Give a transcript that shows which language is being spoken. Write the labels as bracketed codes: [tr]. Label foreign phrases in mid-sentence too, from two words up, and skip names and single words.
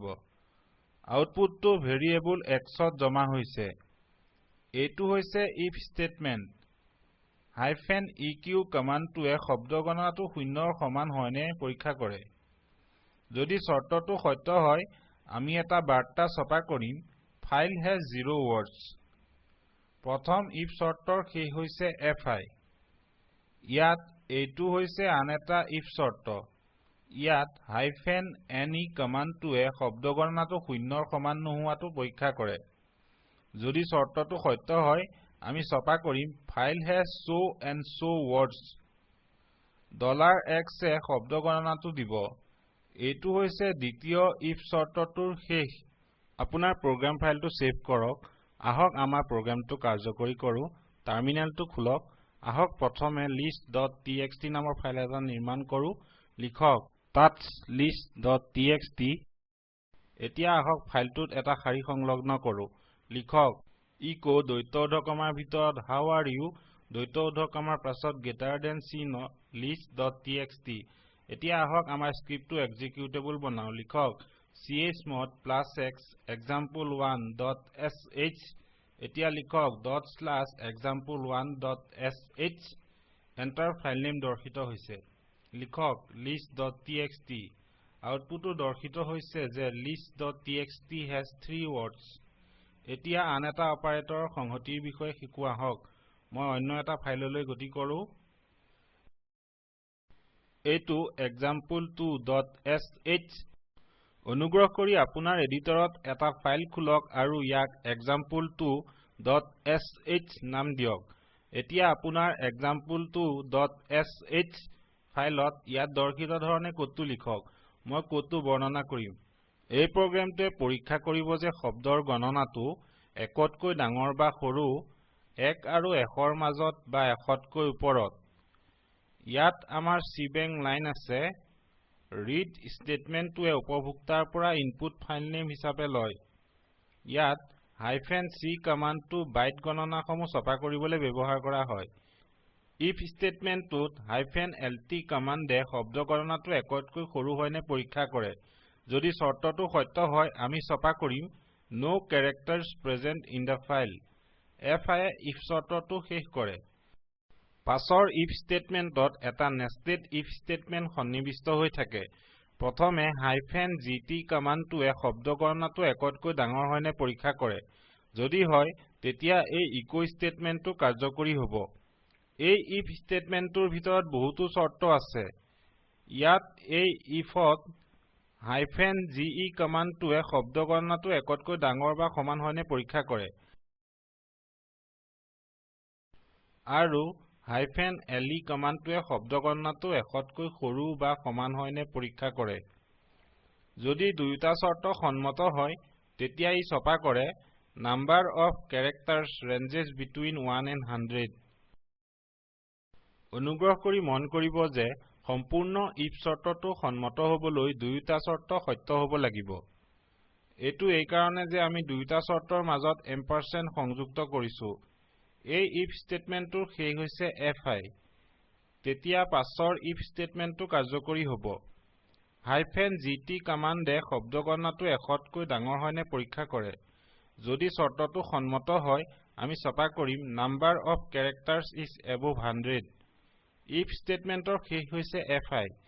[as] আউটপুটটো ভেৰিয়েবল xত জমা হৈছে। এইটো হৈছে if ষ্টেটমেণ্ট। -eq কমাণ্ডটোৱে শব্দ গণনাটো শূন্যৰ সমান হয়নে পৰীক্ষা কৰে। যদি চৰ্তটো সত্য হয় আমি এটা বাৰ্তা ছপা কৰিম [en] file has 0 words। [as] প্ৰথম if চৰ্তৰ শেষ হৈছে fi। ইয়াত এইটো হৈছে আন এটা if চৰ্ত। ইয়াত -ne কমাণ্ডটোৱে শব্দ গণনাটো শূন্যৰ সমান নোহোৱাটো পৰীক্ষা কৰে। যদি চৰ্তটো সত্য হয় আমি ছপা কৰিম [en] file has so and so words। [as] $x এ শব্দ গণনাটো দিব। এইটো হৈছে দ্বিতীয় if চৰ্তটোৰ শেষ। আপোনাৰ প্ৰগ্ৰাম ফাইলটো সেভ কৰক। আহক আমাৰ প্ৰগ্ৰামটো কাৰ্যকৰী কৰো। টাৰ্মিনেলটো খুলক। আহক প্ৰথমে list.txt নামৰ ফাইল এটা নিৰ্মাণ কৰো। লিখক list.txt। এতিয়া আহক ফাইলটোত এটা শাৰী সংলগ্ন কৰো। লিখক echo দ্বৈত উদ্ধকমাৰ ভিতৰত [en] how are you [as] দ্বৈত উদ্ধকমাৰ পাছত [en] greater than [as] চিহ্ন list.txt। এতিয়া আহক আমাৰ স্ক্ৰিপ্টটো এক্সিকিউটেবল বনাও। লিখক chmod +x example1.sh। এতিয়া লিখক .example1.sh। এন্টাৰ ফাইল নেম দৰ্শিত হৈছে। লিখক list.txt। আউটপুটটো দৰ্শিত হৈছে যে [en] list.txt has 3 words। [as] এতিয়া আন এটা অপাৰেটৰৰ সংহতিৰ বিষয়ে শিকো আহক। মই অন্য এটা ফাইললৈ গতি কৰো। এইটো example2.sh। অনুগ্ৰহ কৰি আপোনাৰ এডিটৰত এটা ফাইল খুলক আৰু ইয়াক example2.sh নাম দিয়ক। এতিয়া আপোনাৰ example2.sh ফাইলত ইয়াত দৰ্শিত ধৰণে কোডটো লিখক। মই কোডটো বৰ্ণনা কৰিম। এই প্ৰগ্ৰামটোৱে পৰীক্ষা কৰিব যে শব্দৰ গণনাটো একতকৈ ডাঙৰ বা সৰু, 1 আৰু 100ৰ মাজত বা 100তকৈ ওপৰত। ইয়াত আমাৰ cbang লাইন আছে। read ষ্টেটমেণ্টটোৱে উপভোক্তাৰ পৰা ইনপুট ফাইল নেম হিচাপে লয়। ইয়াত -c কমাণ্ডটো বাইট গণনাসমূহ ছপা কৰিবলৈ ব্যৱহাৰ কৰা হয়। if ষ্টেটমেণ্টটোত -lt কমাণ্ডে শব্দ গণনাটো একতকৈ সৰু হয়নে পৰীক্ষা কৰে। যদি চৰ্তটো সত্য হয় আমি ছপা কৰিম [en] no characters present in the file। [as] fi এ if চৰ্তটো শেষ কৰে। পাছৰ if ষ্টেটমেণ্টত এটা [en] nested if [as] ষ্টেটমেণ্ট সন্নিবিষ্ট হৈ থাকে। প্ৰথমে -gt কমাণ্ডটোৱে শব্দ গণনাটো একতকৈ ডাঙৰ হয়নে পৰীক্ষা কৰে। যদি হয় তেতিয়া এই echo ষ্টেটমেণ্টটো কাৰ্যকৰী হ'ব। এই if ষ্টেটমেণ্টটোৰ ভিতৰত বহুতো চৰ্ত আছে। ইয়াত এই ifত -ge কমাণ্ডটোৱে শব্দ গণনাটো একতকৈ ডাঙৰ বা সমান হয়নে পৰীক্ষা কৰে আৰু -le কমাণ্ডটোৱে শব্দ গণনাটো একতকৈ সৰু বা সমান হয়নে পৰীক্ষা কৰে যদি দুয়োটা চৰ্ত সন্মত হয় তেতিয়া ই ছপা কৰে [en] number of characters ranges between 1 and 100 [as] অনুগ্ৰহ কৰি মন কৰিব যে সম্পূৰ্ণ if চৰ্তটো সন্মত হ'বলৈ দুয়োটা চৰ্ত সত্য হ'ব লাগিব এটো এই কাৰণে যে আমি দুয়োটা চৰ্তৰ মাজত এম্পাৰচেণ্ড সংযুক্ত কৰিছো এই if স্টেটমেন্টটোৰ শেষ হৈছে fi তেতিয়া পাছৰ if স্টেটমেন্টটো কাৰ্যকৰী হ'ব -gt কমাণ্ডে শব্দ গণনাটো একতকৈ ডাঙৰ হয়নে পৰীক্ষা কৰে যদি চৰ্তটো সন্মত হয় আমি ছপা কৰিম [en] number of characters is above 100 [as] if স্টেটমেন্টৰ শেষ হৈছে fi